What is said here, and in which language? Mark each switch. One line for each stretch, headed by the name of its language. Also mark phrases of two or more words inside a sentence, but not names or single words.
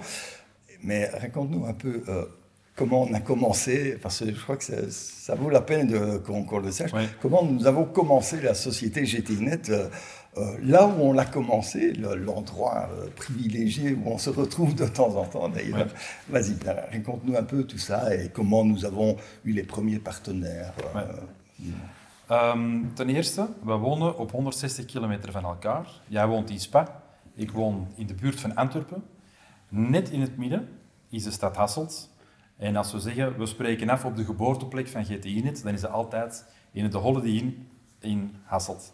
French: Mais raconte-nous un peu comment on a commencé, parce que je crois que ça vaut la peine qu'on le sache, Ouais. comment nous avons commencé la société GTInet, là où on l'a commencé, l'endroit privilégié où on se retrouve de temps en temps d'ailleurs. Ouais. Vas-y, raconte-nous un peu tout ça et comment nous avons eu les premiers partenaires.
Dutch: Ten eerste, we wonen op 160 kilometer van elkaar. Jij woont in Spa, ik woon in de buurt van Antwerpen. Net in het midden is de stad Hasselt. En als we zeggen, we spreken af op de geboorteplek van GTInet, dan is dat altijd in de Holiday Inn in Hasselt.